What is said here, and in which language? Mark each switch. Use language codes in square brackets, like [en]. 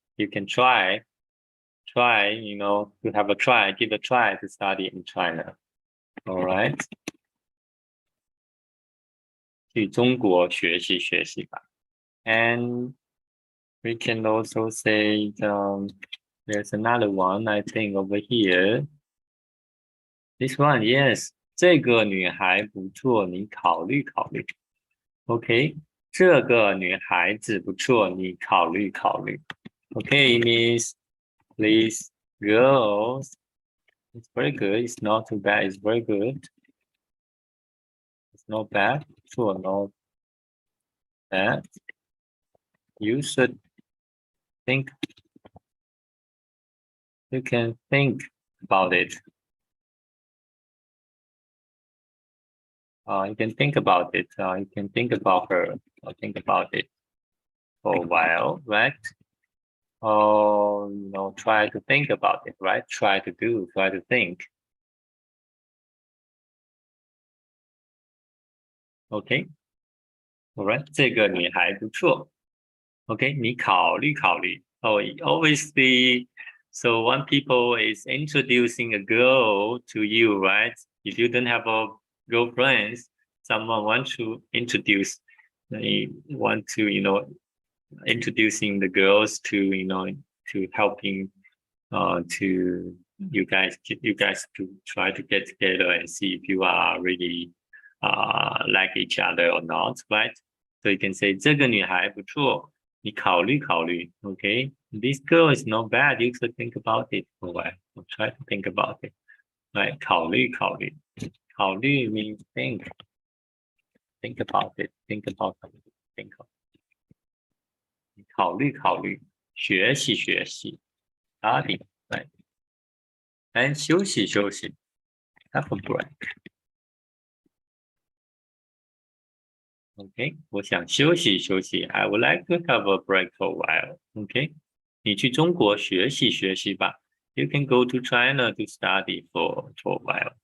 [en] You can try, to have a try, give a try to study in China. All right. [zh] 去中国学习吧. [en] And we can also say there's another one I think over here. This one, yes. [zh] 这个女孩不错，你考虑考虑. [en] Okay. [zh] 这个女孩子不错，你考虑考虑. [en] Okay, it means please, girls. It's very good. It's not too bad. It's very good. It's not bad. [zh] 不错 [en] not bad. You should think. You can think about it. You can think about it. You can think about her or think about it for a while, right? Or try to think about it, right? Try to think. Okay. Alright， [zh] 这个女孩不错。 [en] Okay， [zh] 你考虑考虑。 [en] Oh, obviously, so when people is introducing a girl to you, right? If you don't have a girlfriend, someone wants to introduce, they want to, introducing the girls to, to helping, to you guys to try to get together and see if you are really, like each other or not, right? So you can say [zh] 这个女孩不错。你考虑考虑 [en] okay? This girl is not bad. You should think about it for a while. Or try to think about it. Right? [zh] 考虑考虑 考虑 [en] means think. Think about it. Think about it. Think about it. [zh] 考虑考虑学习学习 [en] study. Right? And [zh] 休息休息 [en] have a break. Okay, [zh] 我想休息休息 [en] I would like to have a break for a while. Okay, [zh] 你去中国学习学习吧 [en] You can go to China to study for a while.